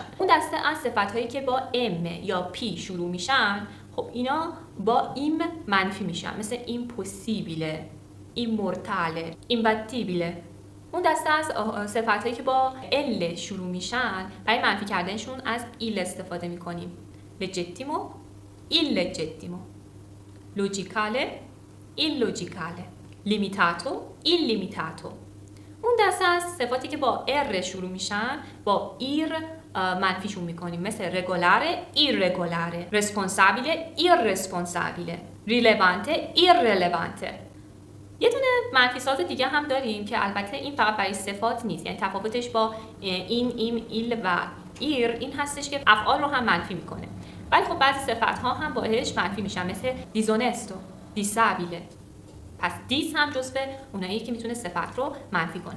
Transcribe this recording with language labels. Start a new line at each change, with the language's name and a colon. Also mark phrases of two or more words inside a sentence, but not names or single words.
Persian: اون دسته از صفاتایی که با ام یا پی شروع میشن خب اینا با ایم منفی میشن، مثل
Italian: impossibile, immortale, impatibile.
Persian: اون دسته از صفاتایی که با ال شروع میشن برای منفی کردنشون از ایل استفاده میکنیم.
Italian: لجیتیمو، illegittimo. Logicale, illogicaله. Limitato, illimitato.
Persian: اون دسته از صفاتی که با ار شروع میشن با ایر منفیشون میکنیم، مثل
Italian: regolare, irregolare، responsabile, irresponsabile، rilevante, irrelevante.
Persian: یه دونه منفیسات دیگه هم داریم که البته این فقط برای صفات نیست، یعنی تفاوتش با این ایل و ایر این هستش که افعال رو هم منفی میکنه، ولی خب بعضی صفت ها هم باهاش منفی میشن، مثل
Italian: disonesto, disabile.
Persian: پس دیس هم جزو اونایی که میتونه صفت رو منفی کنه.